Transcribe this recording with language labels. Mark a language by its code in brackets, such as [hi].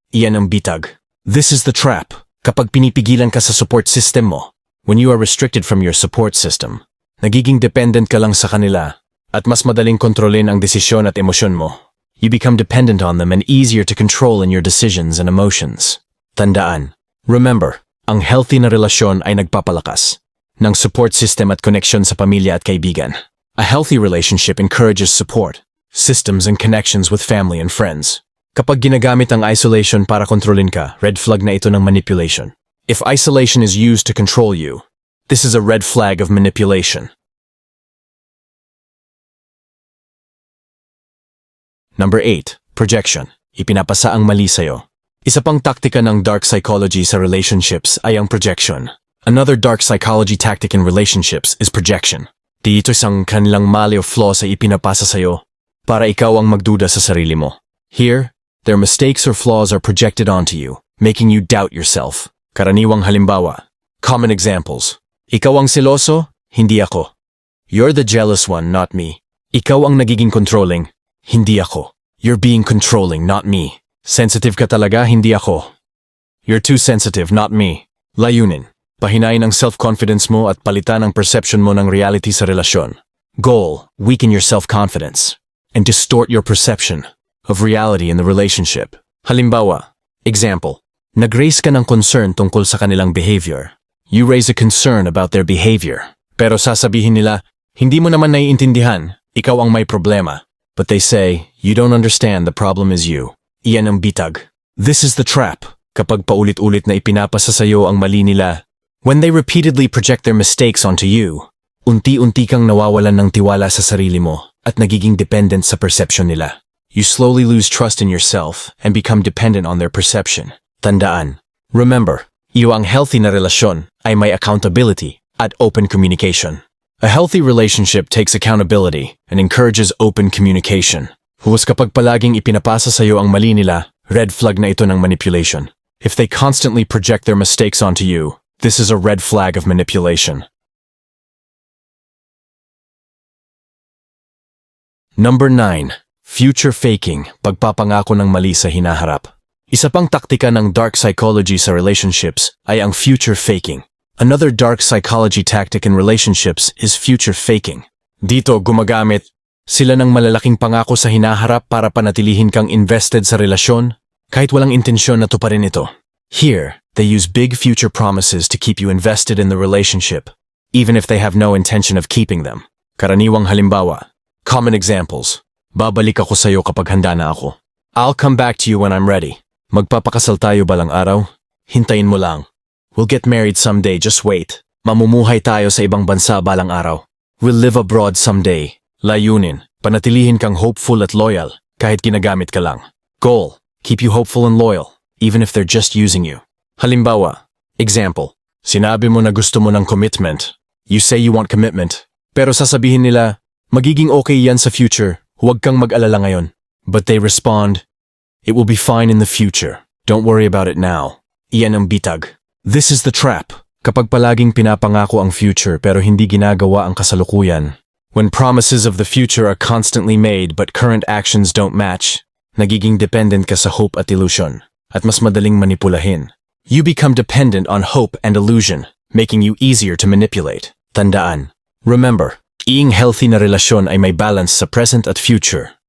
[tl] Iyan ang bitag. [en] This is the trap. [tl] Kapag pinipigilan ka sa support system mo, [en] when you are restricted from your support system, [tl] nagiging dependent ka lang sa kanila at mas madaling kontrolin ang desisyon at emosyon mo. [en] You become dependent on them and easier to control in your decisions and emotions. [tl] Tandaan. Remember, ang healthy na relasyon ay nagpapalakas ng support system at connection sa pamilya at kaibigan. [en] A healthy relationship encourages support, systems and connections with family and friends. [tl] Kapag ginagamit ang isolation para kontrolin ka, red flag na ito ng manipulation. [en] If isolation is used to control you, this is a red flag of manipulation. Number 8. Projection. [tl] Ipinapasa ang mali sa'yo. Isa pang taktika ng dark psychology sa relationships ay ang projection. [en] Another dark psychology tactic in relationships is projection. [tl] Dito isang kanilang mali o flaws ay ipinapasa sa'yo para ikaw ang magduda sa sarili mo. [en] Here, their mistakes or flaws are projected onto you, making you doubt yourself. [tl] Karaniwang halimbawa. [en] Common examples. [tl] Ikaw ang seloso, hindi ako. [en] You're the jealous one, not me. [tl] Ikaw ang nagiging controlling, hindi ako. [en] You're being controlling, not me. [tl] Sensitive ka talaga, hindi ako. [en] You're too sensitive, not me. [tl] Layunin. Pahinain ang self-confidence mo at palitan ang perception mo ng reality sa relasyon. [en] Goal, weaken your self-confidence and distort your perception of reality in the relationship. [tl] Halimbawa, example, nag-raise ka ng concern tungkol sa kanilang behavior. [en] You raise a concern about their behavior. [tl] Pero sasabihin nila, hindi mo naman naiintindihan, ikaw ang may problema. [en] But they say, you don't understand, the problem is you. [tl] Iyan ang bitag. [en] This is the trap. [tl] Kapag paulit-ulit na ipinapasa sa'yo ang mali nila, [en] when they repeatedly project their mistakes onto you, [tl] unti-unti kang nawawalan ng tiwala sa sarili mo at nagiging dependent sa perception nila. [en] You slowly lose trust in yourself and become dependent on their perception. Tandaan. [tl] Remember, iyo ang healthy na relasyon ay may accountability at open communication. [en] A healthy relationship takes accountability and encourages open communication. [tl] Huwag kapag palaging ipinapasa sa iyo ang mali nila, red flag na ito ng manipulation. [en] If they constantly project their mistakes onto you, this is a red flag of manipulation. Number 9. [tl] Future faking, pagpapangako ng mali sa hinaharap. Isa pang taktika ng dark psychology sa relationships ay ang future faking. [en] Another dark psychology tactic in relationships is future faking. [tl] Dito gumagamit sila ng malalaking pangako sa hinaharap para panatilihin kang invested sa relasyon kahit walang intensyon na tuparin ito. [en] Here, they use big future promises to keep you invested in the relationship, even if they have no intention of keeping them. [tl] Karaniwang halimbawa. [en] Common examples. [tl] Babalik ako sa'yo kapag handa na ako. [en] I'll come back to you when I'm ready. [tl] Magpapakasal tayo balang araw? Hintayin mo lang. [en] We'll get married someday, just wait. [tl] Mamumuhay tayo sa ibang bansa balang araw. [en] We'll live abroad someday. [tl] Layunin, panatilihin kang hopeful at loyal kahit ginagamit ka lang. [en] Goal, keep you hopeful and loyal, even if they're just using you. [tl] Halimbawa, example, sinabi mo na gusto mo ng commitment. [en] You say you want commitment, [tl] pero sasabihin nila, magiging okay yan sa future, huwag kang mag-alala ngayon. [en] But they respond, it will be fine in the future. Don't worry about it now. [tl] Iyan ang bitag. [en] This is the trap. [tl] Kapag palaging pinapangako ang future pero hindi ginagawa ang kasalukuyan. [en] When promises of the future are constantly made but current actions don't match, [tl] nagiging dependent ka sa hope at illusion, at mas madaling manipulahin. [en] You become dependent on hope and illusion, making you easier to manipulate. Tandaan. [tl] Remember, iyong healthy na relasyon ay may balance sa present at future.